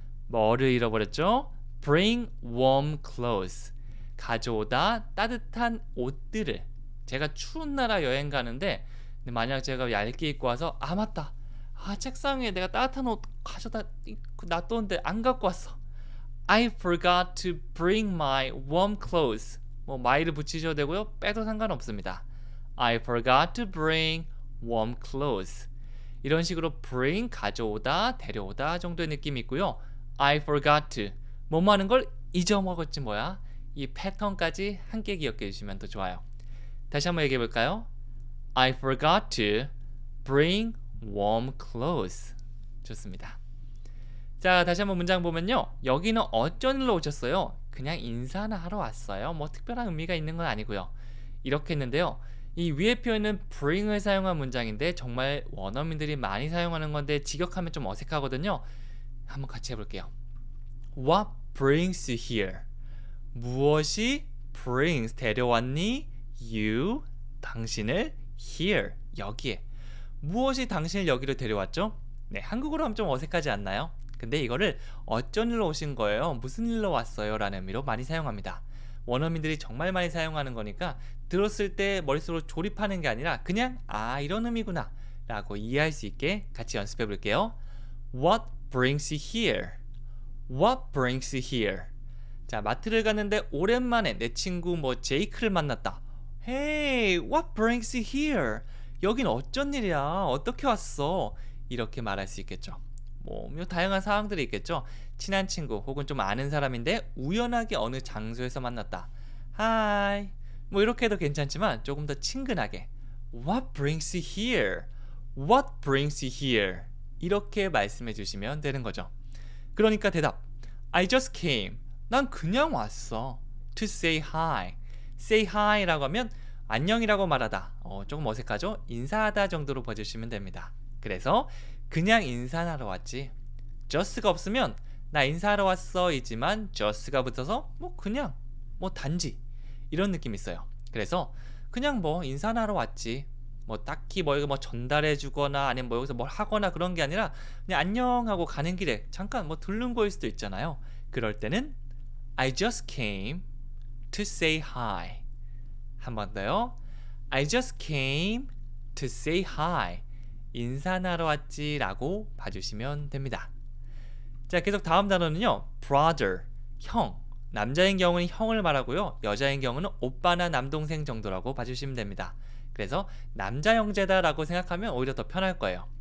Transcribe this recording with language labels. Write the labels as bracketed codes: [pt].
[ko] 뭐를 잃어버렸죠? [en] Bring warm clothes. [ko] 가져오다 따뜻한 옷들을. 제가 추운 나라 여행 가는데 만약 제가 얇게 입고 와서 맞다. 책상에 내가 따뜻한 옷 가져다 놔뒀는데 안 갖고 왔어. [en] I forgot to bring my warm clothes. [ko] 뭐 my를 붙이셔도 되고요. 빼도 상관없습니다. [en] I forgot to bring warm clothes. [ko] 이런 식으로 bring, 가져오다, 데려오다 정도의 느낌이 있고요. [en] I forgot to, [ko] 뭐뭐 하는 걸 잊어먹었지 뭐야. 이 패턴까지 함께 기억해 주시면 더 좋아요. 다시 한번 얘기해 볼까요? [en] I forgot to bring warm clothes. [ko] 좋습니다. 자, 다시 한번 문장 보면요. 여기는 어쩐 일로 오셨어요? 그냥 인사나 하러 왔어요. 뭐 특별한 의미가 있는 건 아니고요. 이렇게 했는데요. 이 위의 표현은 bring을 사용한 문장인데 정말 원어민들이 많이 사용하는 건데 직역하면 좀 어색하거든요. 한번 같이 해볼게요. [en] What brings you here? [ko] 무엇이 brings 데려왔니? You 당신을 here 여기에. 무엇이 당신을 여기로 데려왔죠? 네, 한국어로 하면 좀 어색하지 않나요? 근데 이거를 어쩐 일로 오신 거예요? 무슨 일로 왔어요? 라는 의미로 많이 사용합니다. 원어민들이 정말 많이 사용하는 거니까 들었을 때 머릿속으로 조립하는 게 아니라 그냥 이런 의미구나 라고 이해할 수 있게 같이 연습해 볼게요. [en] What brings you here? What brings you here? [ko] 자, 마트를 갔는데 오랜만에 내 친구 제이크를 만났다. [en] Hey, what brings you here? [ko] 여긴 어쩐 일이야? 어떻게 왔어? 이렇게 말할 수 있겠죠. 다양한 상황들이 있겠죠. 친한 친구 혹은 좀 아는 사람인데 우연하게 어느 장소에서 만났다. Hi. 이렇게 해도 괜찮지만 조금 더 친근하게 [en] What brings you here? What brings you here? [ko] 이렇게 말씀해 주시면 되는 거죠. 그러니까 대답 [en] I just came. [ko] 난 그냥 왔어. [en] To say hi. Say hi [ko] 라고 하면 안녕이라고 말하다. 조금 어색하죠? 인사하다 정도로 봐주시면 됩니다. 그래서 그냥 인사하러 왔지. just가 없으면 나 인사하러 왔어 이지만 just가 붙어서 그냥 단지 이런 느낌이 있어요. 그래서 그냥 인사하러 왔지. 딱히 이거 전달해 주거나 아니면 여기서 뭘 하거나 그런 게 아니라 그냥 안녕하고 가는 길에 잠깐 들른 거일 수도 있잖아요. 그럴 때는 [en] I just came to say hi. [ko] 한 번 더요. [en] I just came to say hi. [ko] 인사하러 왔지 라고 봐주시면 됩니다. 자, 계속 다음 단어는요. brother, 형. 남자인 경우는 형을 말하고요. 여자인 경우는 오빠나 남동생 정도라고 봐주시면 됩니다. 그래서 남자 형제다 라고 생각하면 오히려 더 편할 거예요.